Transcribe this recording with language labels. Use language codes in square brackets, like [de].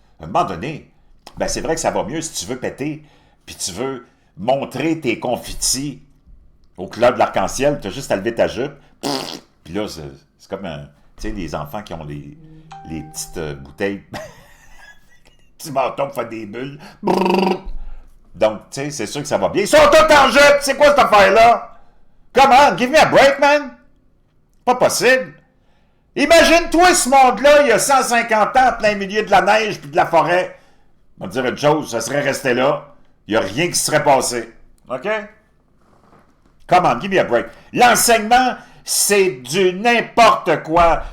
[fr] À un moment donné, ben c'est vrai que ça va mieux si tu veux péter, puis tu veux montrer tes confettis au club de l'arc-en-ciel, tu as juste à lever ta jupe. Puis là, c'est comme tu sais, les enfants qui ont les petites bouteilles, petits bâtons pour faire des bulles. Donc, tu sais, c'est sûr que ça va bien. Ils sont tous en jupe! C'est quoi cette affaire-là? [en] Come on, give me a break, man! [fr] Pas possible. Imagine-toi ce monde-là, il y a 150 ans, en plein milieu de la neige puis de la forêt. On va te dire une chose, ça serait resté là. Il n'y a rien qui serait passé. OK? [en] Come on, give me a break. [fr] L'enseignement, c'est du n'importe quoi.